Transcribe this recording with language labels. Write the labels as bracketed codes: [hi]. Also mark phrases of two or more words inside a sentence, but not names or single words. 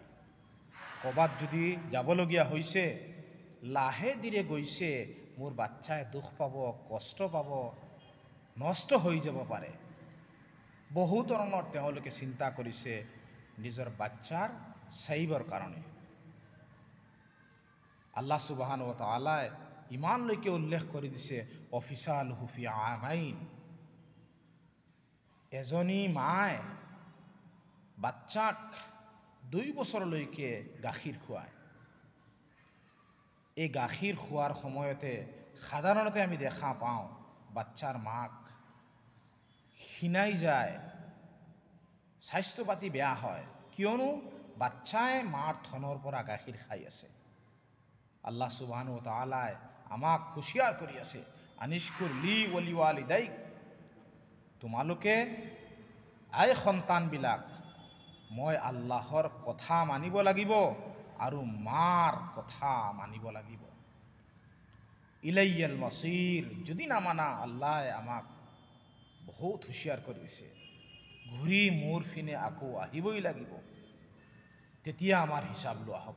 [as] ক'ৰবাত যদি যাবলগীয়া হৈছে, লাহে ধীৰে গৈছে, মোৰ বাচ্চাই দুখ পাব, কষ্ট পাব, নষ্ট হৈ যাব পাৰে। বহু ধৰণৰ তেওঁলোকে চিন্তা কৰিছে নিজৰ বাচ্চাৰ চাইবৰ কাৰণে। [ar] الله سبحانه وتعالى [as] ইমানলৈকে উল্লেখ কৰি দিছে, [ar] وفصاله في عامين. [as] এজনী মায়ে বাচ্চাক 2 বছৰলৈকে গাখীৰ খুৱায়। এই গাখীৰ খোৱাৰ সময়তে সাধাৰণতে আমি দেখা পাওঁ বাচ্চাৰ মাক ক্ষীণাই যায়, স্বাস্থ্য পাতি বেয়া হয়, কিয়নো বাচ্চাই মাৰ থনৰ পৰা গাখীৰ খাই আছে। [ar] الله سبحانه وتعالى [as] আমাক হুঁচিয়াৰ কৰি আছে, [ar] أن اشكر لي ولوالديك. [as] তোমালোকে আই সন্তানবিলাক, মই আল্লাহৰ কথা মানিব লাগিব আৰু মাৰ কথা মানিব লাগিব। [ar] إلي المصير, [as] যদি নামানা আল্লাহ আমাক বহুত হুঁচিয়াৰ কৰিছে, ঘূৰি মোৰ ফিনে আকৌ আহিবই লাগিব, তেতিয়া আমাৰ হিচাপ লোৱা হ'ব।